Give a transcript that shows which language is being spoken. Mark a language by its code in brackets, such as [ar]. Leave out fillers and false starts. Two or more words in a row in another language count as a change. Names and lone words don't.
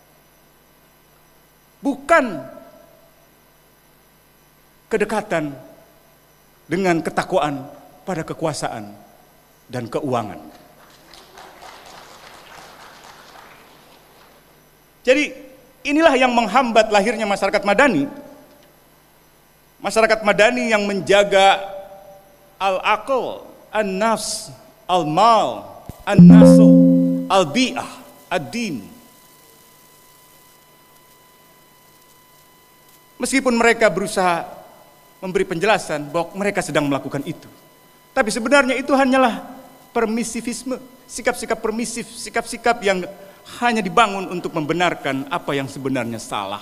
[id] Bukan kedekatan dengan ketakwaan pada kekuasaan dan keuangan. Jadi inilah yang menghambat lahirnya masyarakat madani. Masyarakat madani yang menjaga [ar] العقل، النفس, [id] al-mal, an-nasu, [ar] البيئة، الدين. [id] Meskipun mereka berusaha memberi penjelasan bahwa mereka sedang melakukan itu, tapi sebenarnya itu hanyalah permisivisme, sikap-sikap permisif, sikap-sikap yang hanya dibangun untuk membenarkan apa yang sebenarnya salah.